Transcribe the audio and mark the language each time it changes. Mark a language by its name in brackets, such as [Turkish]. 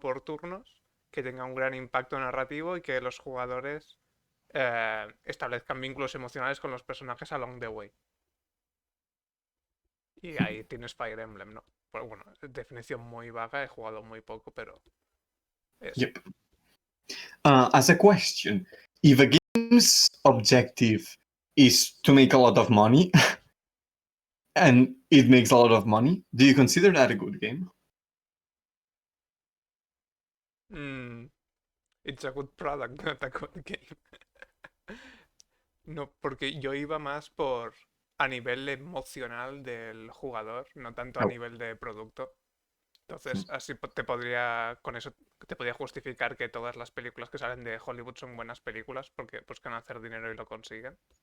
[Spanish] Por turnos, que tenga un gran impacto narrativo y que los jugadores establezcan vínculos emocionales con los personajes [English] along the way. [Spanish] Y ahí tienes Fire Emblem, ¿no? Pues bueno, definición muy vaga, he jugado muy poco, pero eso. [English] Yep. As a question, if a game's objective is to make a lot of money, and it makes a lot of money, do you consider that a good game? It's a good product, not a good game. [Spanish] No, porque yo iba más por a nivel emocional del jugador, no tanto a nivel de producto. Entonces, así con eso te podría justificar que todas las películas que salen de Hollywood son buenas películas porque buscan hacer dinero y lo consiguen.